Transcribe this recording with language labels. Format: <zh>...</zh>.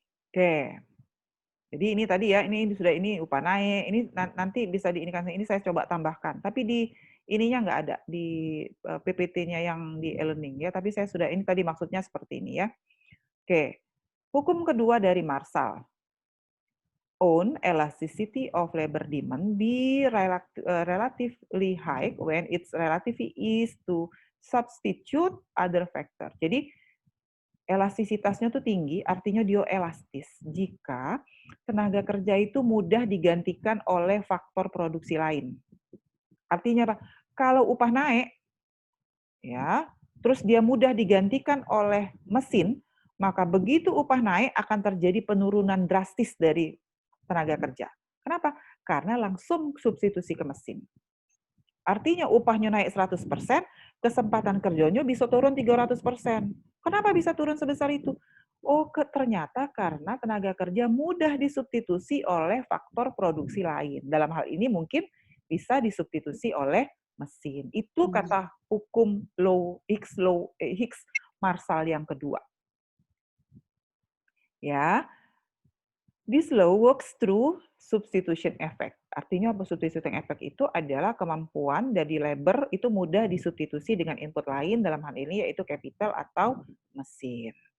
<id>Oke. Jadi ini tadi ya, ini upah naik, ini nanti bisa ini saya coba tambahkan. Tapi di ininya nggak ada di PPT-nya yang di e-learning ya, tapi saya sudah ini tadi maksudnya seperti ini ya. Oke. Hukum kedua dari Marshall.</id> <en>Own elasticity of labor demand be relatively high when its relativity is to substitute other factor.</en> <id>Jadi elastisitasnya tuh tinggi, artinya dia elastis jika tenaga kerja itu mudah digantikan oleh faktor produksi lain. Artinya apa? Kalau upah naik, ya, terus dia mudah digantikan oleh mesin, maka begitu upah naik akan terjadi penurunan drastis dari tenaga kerja. Kenapa? Karena langsung substitusi ke mesin. Artinya upahnya naik 100%, kesempatan kerjanya bisa turun 300%. Kenapa bisa turun sebesar itu? Oh, ternyata karena tenaga kerja mudah disubstitusi oleh faktor produksi lain. Dalam hal ini mungkin bisa disubstitusi oleh mesin. Itu kata hukum Hicks-Marshall yang kedua. Ya.</id> <en>This law works through substitution effect.</en> <id>Artinya apa</id> <en>substitution effect</en> <id>itu adalah kemampuan dari labor itu mudah disubstitusi dengan input lain, dalam hal ini yaitu capital atau mesin.</id>